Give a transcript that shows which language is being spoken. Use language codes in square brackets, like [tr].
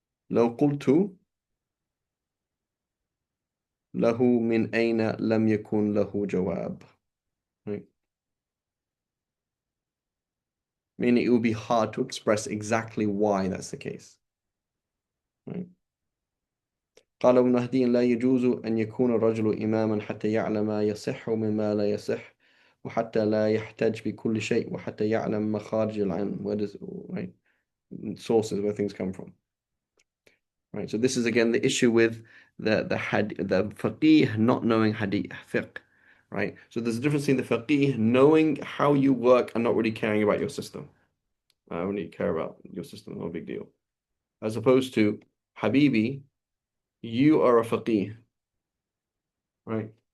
[ar] لو قلت له من أين لم يكن له جواب. [en] Right? Meaning it would be hard to express exactly why that's the case. Right? [ar] قال ابن مهدي لا يجوز أن يكون الرجل إماما حتى يعلم ما يصح مما لا يصح وحتى لا يحتج بكل شيء وحتى يعلم مخارج العلم, [en] where does, right, sources where things come from. Right, so this is again the issue with the faqih not knowing hadith fiqh. Right, so there's a difference in the faqih knowing how you work and not really caring about your system. I don't really care about your system, no big deal. As opposed to Habibi, you are a faqih, right?